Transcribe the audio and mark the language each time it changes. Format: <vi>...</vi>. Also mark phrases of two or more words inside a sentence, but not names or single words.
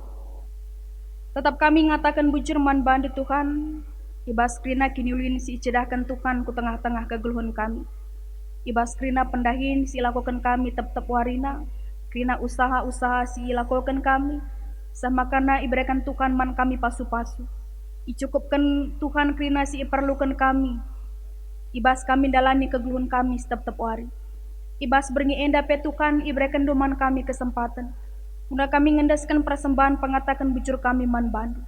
<btx>Tetap kami ngatakan bujur man bandu Tuhan, ibas</btx> <id>krina kini ulin</id> <btx>si icedahkan Tuhan ku tengah-tengah kegeluhan kami. Ibas krina pendahin si lakukan kami tep-tep warina, krina usaha-usaha si lakukan kami, sama karena iberikan Tuhan man kami pasu-pasu. Icukupkan Tuhan krina si iperlukan kami, ibas kami dalani kegeluhan kami tep-tep wari. Ibas berngi enda petukan ibrekan doman kami kesempatan. Mula kami ngendaskan persembahan pengatakan bujur kami man bandu.</btx>